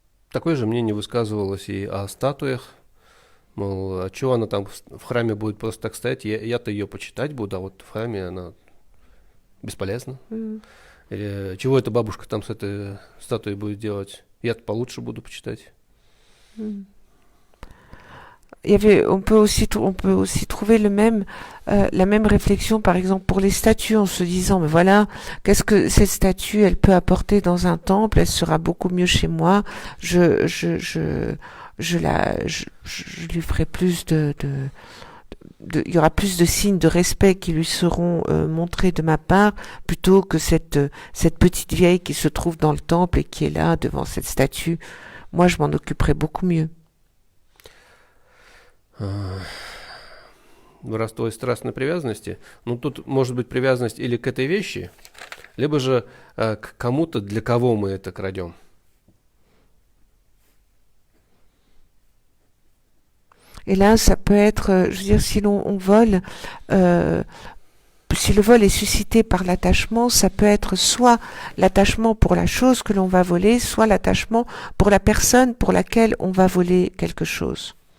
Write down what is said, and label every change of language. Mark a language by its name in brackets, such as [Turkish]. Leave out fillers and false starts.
[Russian] Такое же мнение высказывалось и о статуях. Мол, а чего она там в храме будет просто так стоять? Я-то ее почитать буду, а вот в храме она бесполезна. Или чего эта бабушка там с этой статуей будет делать? Я-то получше буду почитать. [French] On peut aussi trouver la même réflexion, par exemple, pour les statues, en se disant, mais voilà, qu'est-ce que cette statue, elle peut apporter dans un temple, elle sera beaucoup mieux chez moi, je lui ferai plus il y aura plus de signes de respect qui lui seront montrés de ma part, plutôt que cette petite vieille qui se trouve dans le temple et qui est là, devant cette statue. Moi, je m'en occuperai beaucoup mieux. [Russian] Воровство и страстной привязанности. Ну, тут может быть привязанность или к этой вещи, либо же к кому-то, для кого мы это крадем. [French] Et là, ça peut être, je veux dire, si on vole, si le vol est suscité par l'attachement, ça peut être soit l'attachement pour la chose que l'on va voler, soit l'attachement pour la personne pour laquelle on va voler quelque chose.